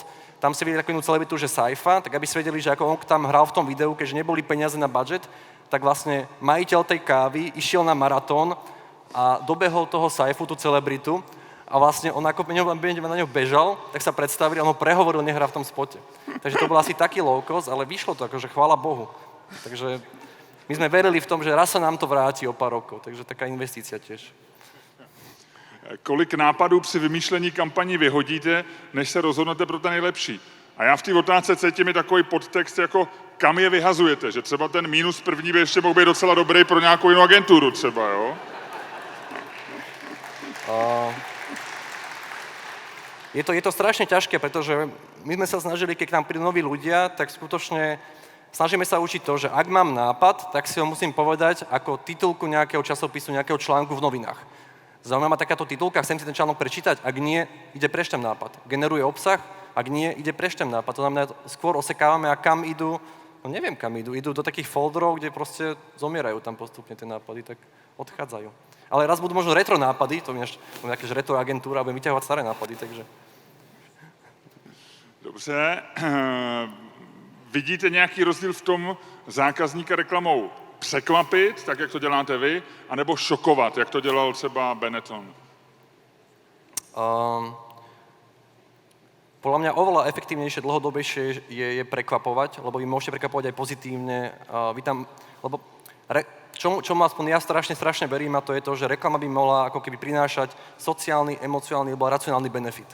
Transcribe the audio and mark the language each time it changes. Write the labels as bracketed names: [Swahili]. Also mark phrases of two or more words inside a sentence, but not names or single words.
[Slovak] Tam si videli takú jednu celebritu, že Saifa, tak aby si vedeli, že ako on tam hral v tom videu, keďže neboli peniaze na budget, tak vlastne majiteľ tej kávy išiel na maratón a dobehol toho Saifu, tú celebritu, a vlastne on ako na ňo bežal, tak sa predstavil a on ho prehovoril, nehrá v tom spote. Takže to bol asi taký [English] low cost, [Slovak] ale vyšlo to, akože chvála Bohu. Takže my sme verili v tom, že raz sa nám to vráti o pár rokov, takže taká investícia tiež. [Czech] Kolik nápadů při vymýšlení kampaní vyhodíte, než se rozhodnete pro ten nejlepší? A já v té otázce cítím i takový podtext, jako kam je vyhazujete, že třeba ten mínus první by ještě mohl být docela dobrý pro nějakou jinou agenturu třeba, jo? [Slovak] Je to strašne ťažké, pretože my sme sa snažili, keď k nám prídu noví ľudia, tak skutočne snažíme sa učiť to, že ak mám nápad, tak si ho musím povedať ako titulku nejakého časopisu, nejakého článku v novinách. Zaujímavá ma takáto titulka, chcem si ten článok prečítať, ak nie, ide preč ten nápad. Generuje obsah, ak nie, ide preč ten nápad. To znamená, skôr osekávame a kam idú, no neviem kam idú do takých folderov, kde proste zomierajú tam postupne tie nápady, tak odchádzajú. Ale raz budú možno retro nápady, to je nejaká retro agentúra, budem vyťahovať staré nápady, takže. [Czech] Dobře. Vidíte nějaký rozdíl v tom zákazníka reklamou překvapit, tak jak to děláte vy, anebo šokovat, jak to dělal třeba Benetton? [Slovak] Podľa mňa oveľa efektívnejšie, dlhodobejšie je prekvapovať, lebo vy môžete prekvapovať aj pozitívne. Čo ma aspoň ja strašne verím, a to je to, že reklama by mohla ako keby prinášať sociálny, emocionálny alebo racionálny benefit.